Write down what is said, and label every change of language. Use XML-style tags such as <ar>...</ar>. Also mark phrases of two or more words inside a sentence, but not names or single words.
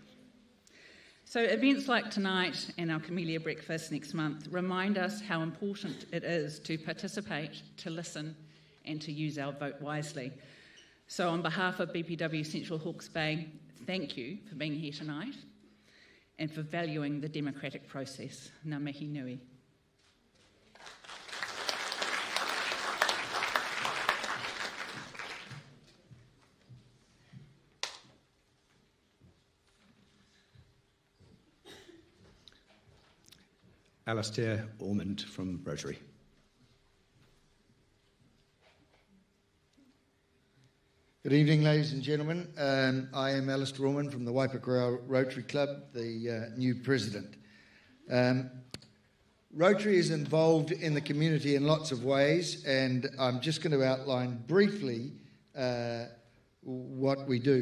<en>So events like tonight and our Camellia Breakfast next month remind us how important it is to participate, to listen, and to use our vote wisely. So on behalf of BPW Central Hawke's Bay, thank you for being here tonight and for valuing the democratic process.</en> <mi>Ngā mihi nui.</mi> <en>Alastair Ormond from Rotary. Good evening, ladies and gentlemen. I am Alastair Ormond from the Waipakura Rotary Club, the new president. Rotary is involved in the community in lots of ways, and I'm just going to outline briefly what we do.</en>